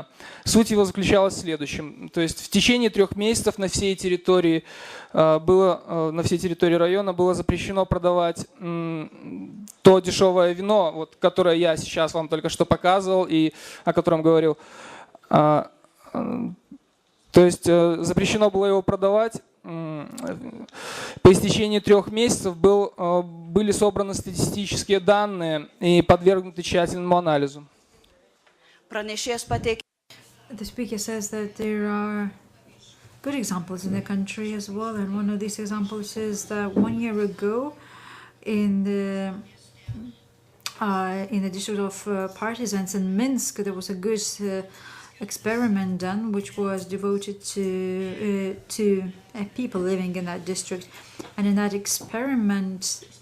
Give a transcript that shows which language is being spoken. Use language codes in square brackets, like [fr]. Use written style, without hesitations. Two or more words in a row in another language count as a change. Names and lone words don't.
[ru] Суть его заключалась в следующем. То есть в течение 3 месяцев на всей территории района было запрещено продавать то дешевое вино, которое я сейчас вам только что показывал и о котором говорил. То есть запрещено было его продавать, по истечении 3 месяцев были собраны статистические данные и подвергнуты тщательному анализу. [lt] Pranešėjas pateikė [en] The speaker says that there are good examples in the country as well, and one of these examples is that 1 year ago in the district of Partisans in Minsk, there was a good experiment done, which was devoted to people living in that district, and in that experiment,